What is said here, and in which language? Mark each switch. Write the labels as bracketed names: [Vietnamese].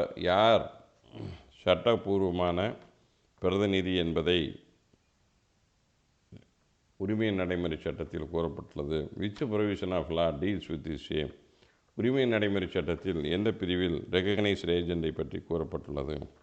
[Tamil] யார் சட்டபூர்வமான பிரதிநிதி என்பதை உரிமையின் நடைமுறை சட்டத்தில் கூறப்பட்டுள்ளது. [English] Which provision of law deals with the same? [Tamil] உரிமையின் நடைமுறை சட்டத்தில் எந்த பிரிவில் ரெகக்னைஸ்ட் ஏஜெண்டை பற்றி கூறப்பட்டுள்ளது?